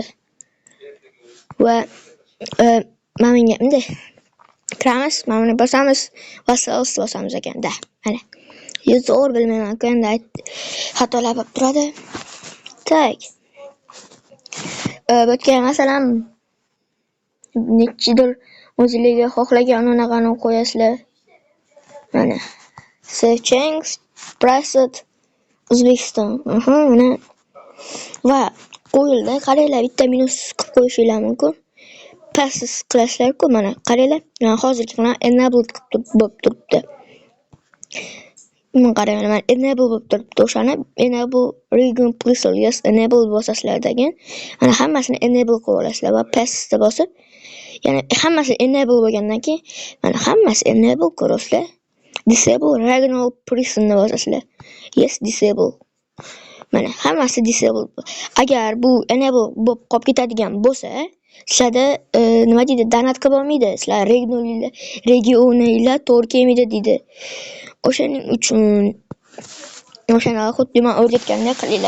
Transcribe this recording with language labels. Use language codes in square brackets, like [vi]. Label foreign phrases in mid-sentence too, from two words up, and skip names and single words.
[uz] Va mana bunga bunday kiramiz, mana buni bosamiz va sales bosamiz ekanda. Mana. Zo'r bilmayman, endi xatolar bo'lib turadi. Bu yerga masalan nechidir o'zingizga xohlagan unaqani qo'yasizlar. Mana [en] save change, priced [uz] O'zbekiston. Mana va qo'yildi. Qaranglar, bitta minus qilib qo'yishinglar mumkin. Passive qilasizlar-ku, mana qaranglar. Men hozirgi bilan enable bo'lib turibdi. Mana qaranglar, mana enable bo'lib turibdi. O'shani [en] enable region plus yes enable [uz] bosasizlar degan. Mana hammasini enable qilib olasizlar va passive bosib, ya'ni hammasi enable bo'lgandan keyin mana hammasi enable ko'rasizlar. [en] Disable regional prison [uz] ni bosasizlar. [en] Yes, disable. [uz] Mana hammasi disable. Agar bu enable bo'lib qolib ketadigan bo'lsa, sizlarda nima deydi, donat qilib olmaydi. Sizlar regioninglar to'g'ri kelmaydi deydi. O'shaning uchun o'shani xuddi men o'rgatgandek qilinglar.